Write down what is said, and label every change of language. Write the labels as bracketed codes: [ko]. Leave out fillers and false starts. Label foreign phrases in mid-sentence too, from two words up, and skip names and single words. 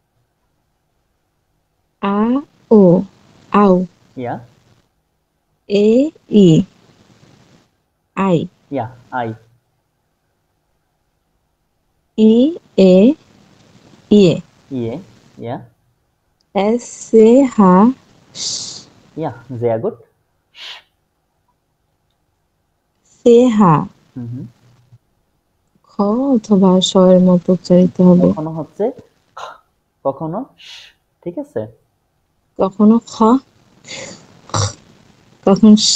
[de] A O Au ইয়া। E I Ei Ja, Ei. I E Ie Ie. Ja. Es Ce Ha Yeah, sehr gut. সেহা হুম। [bn] খ অথবা স এর মতো উচ্চারিত হবে। কখনো হচ্ছে খ, কখনো শ, ঠিক আছে? কখনো খ, কখন স।